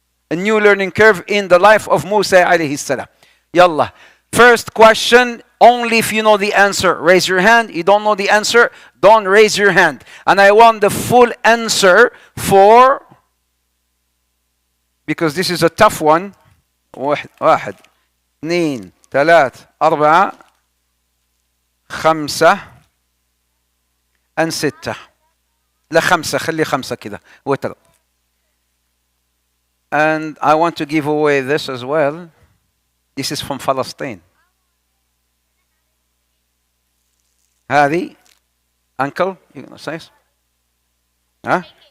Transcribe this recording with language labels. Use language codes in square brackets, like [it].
[en] A new learning curve in the life of Musa alayhi salam. Yalla. First question, only if you know the answer, raise your hand. You don't know the answer, don't raise your hand. And I want the full answer for, because this is a tough one. [ar] واحد, اثنين, ثلاث, أربعة, خمسة, [en] and [ar] ستة. لا خمسة, خلي خمسة كده. وتر. [en] And I want to give away this as well. This is from Palestine. [ar] هذه, [en] uncle, you gonna say? Huh?